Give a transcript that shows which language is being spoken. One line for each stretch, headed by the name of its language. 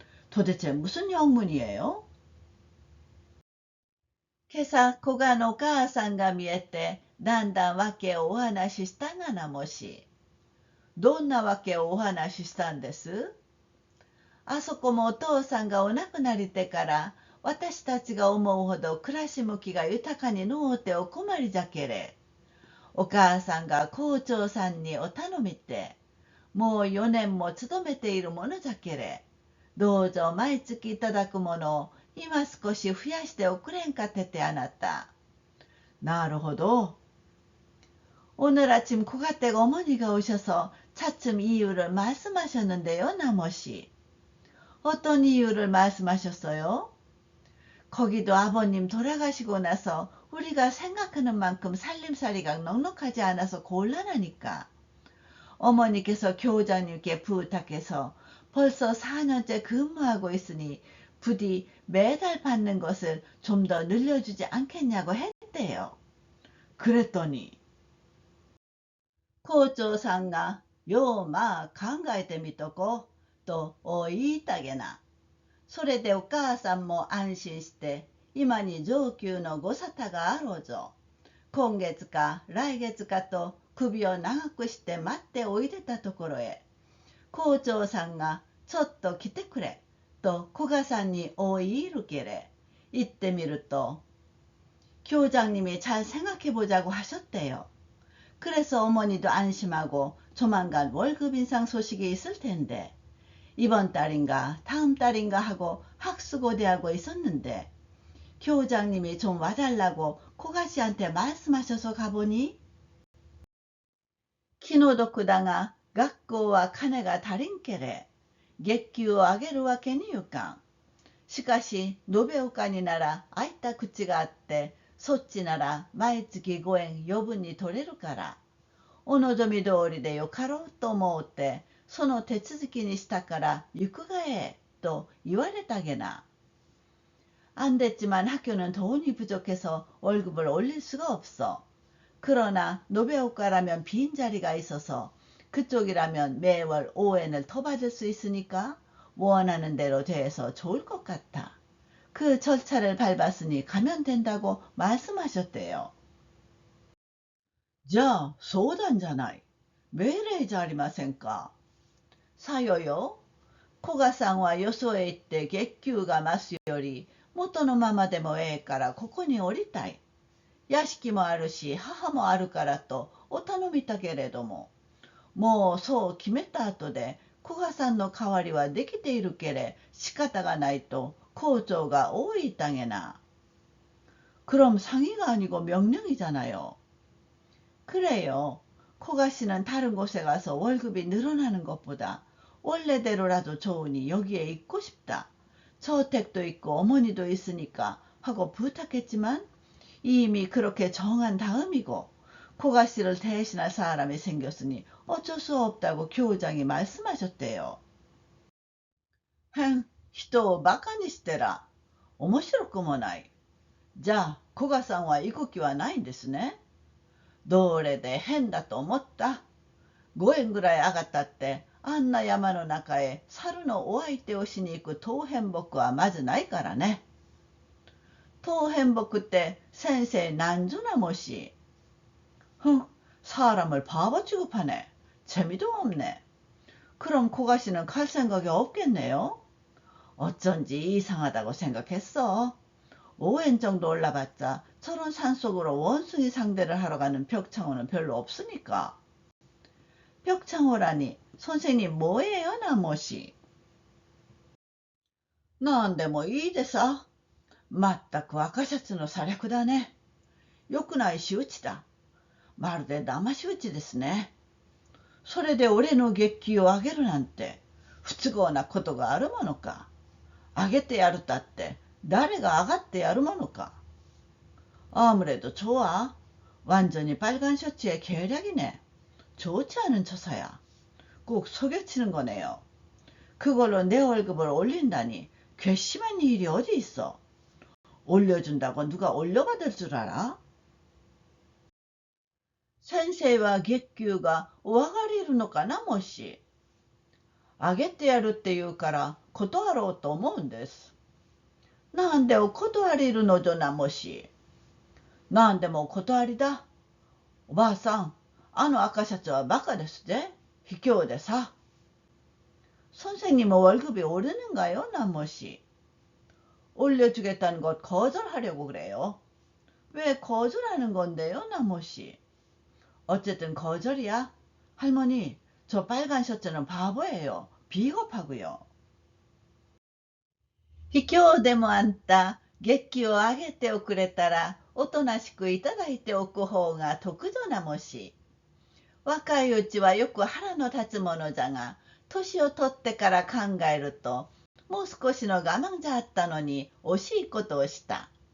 Korean: 도대체 무슨 영문이에요?
Japanese: 今朝、古賀のお母さんが見えて、だんだん訳をお話ししたがなもし。どんな訳をお話ししたんです？あそこもお父さんがお亡くなりてから、私たちが思うほど暮らし向きが豊かにのうてお困りじゃけれ。お母さんが校長さんにお頼みて、もう4年も勤めているものじゃけれ。どうぞ毎月いただくものを今少し増やしておくれんかててあなた。なるほど.
Korean: 오늘 아침 고가댁 어머니가 오셔서 차츰 이유를 말씀하셨는데요, 나머씨. 어떤 이유를 말씀하셨어요? 거기도 아버님 돌아가시고 나서 우리가 생각하는 만큼 살림살이가 넉넉하지 않아서 곤란하니까. 어머니께서 교장님께 부탁해서 벌써 4년째 근무하고 있으니 부디 매달 받는 것을 좀 더 늘려주지 않겠냐고 했대요. 그랬더니
Japanese: 校長さんがようまあ考えてみとこと言いたげな。それでお母さんも安心して今に上級のご沙汰があろうぞ。今月か来月かと首を長くして待っておいでたところへ、校長さんがちょっと来てくれと古賀さんに言いるけれ。行ってみると
Korean: 교장님이 잘 생각해보자고 하셨대요. 그래서 어머니도 안심하고 조만간 월급 인상 소식이 있을 텐데 이번 달인가 다음 달인가 하고 학수고대하고 있었는데 교장님이 좀 와달라고 고가씨한테 말씀하셔서 가보니
Japanese: 키노도쿠다가学校は 金が 다린께래
Korean: 月給を上げるわけにゆかん。
Japanese: しかし延岡になら空いた口があってそっちなら毎月5円余分に取れるからお望み通りでよかろうと思うてその手続きにしたから行くがええと言われたげな。
Korean: 안 됐지만 학교는 돈이 부족해서 월급을 올릴 수가 없어. 그러나 노베오카라면 빈자리가 있어서 그쪽이라면 매월 5엔을 더 받을 수 있으니까 원하는 대로 돼서 좋을 것 같아. 그 절차를 밟았으니 가면 된다고 말씀하셨대요.
Japanese: じゃあ相談じゃない。命令じゃありませんか。さよよ。古賀さんはよそへ行って月給が増すより元のままでもええからここに降りたい。屋敷もあるし母もあるからとお頼みたけれども、もうそう決めた後で古賀さんの代わりはできているけれ仕方がないと校長がいたげな。
Korean: 그럼 상의가 아니고 명령이잖아요. 그래요. 코가 씨는 다른 곳에 가서 월급이 늘어나는 것보다 원래대로라도 좋으니 여기에 있고 싶다. 저택도 있고 어머니도 있으니까 하고 부탁했지만 이미 그렇게 정한 다음이고 코가 씨를 대신할 사람이 생겼으니 어쩔 수 없다고 교장이 말씀하셨대요.
Japanese: 人をバカにしてら面白くもない。じゃあ古賀さんは行く気はないんですね。どれで変だと思った。 5円ぐらい上がったってあんな山の中へ猿のお相手をしに行く当変木はまずないからね。当変木って先生なんぞなもし。
Korean: 사람을 바보 취급하네. 재미도 없네. 그럼 고가씨는 갈 생각이 없겠네요. 어쩐지 이상하다고 생각했어. 5엔 정도 올라봤자 저런 산속으로 원숭이 상대를 하러 가는 벽창호는 별로 없으니까. 벽창호라니 선생님 뭐예요 나머시.
Japanese: なんでもいいでさ。全く赤シャツの差略だね。よくない仕打ちだ。まるで騙し討ちですね。それで俺の月給を上げるなんて不都合なことがあるものか。上げてやるたって誰が上がってやるものか。
Korean: 아무래도 좋아. 완전히 빨간 셔츠의 계략이네. 좋지 않은 처사야. 꼭 속여치는 거네요. 그걸로 내 월급을 올린다니 괘씸한 일이 어디 있어. 올려준다고 누가 올려받을 줄 알아?
Japanese: 先生は月給がお上がりるのかなもし。あげてやるって言うから断ろうと思うんです。なんでお断りるのじゃなもし。なんでもお断りだ。おばあさん、あの赤シャツはバカですぜ。卑怯でさ。
Korean: 선생님은 월급이 오르는가요, 나머씨? 올려주겠다는 것 거절하려고 그래요. 왜 거절하는 건데요, 나머씨? 어쨌든 거절이야. 할머니, 저 빨간 셔츠는 바보예요. 비겁하고요.
Japanese: 卑怯でもあんた、月給を上げておくれたら、おとなしくいただいておく方が得ぞなもし。若いうちはよく腹の立つものじゃが、年を取ってから考えると、もう少しの我慢じゃあったのに惜しいことをした。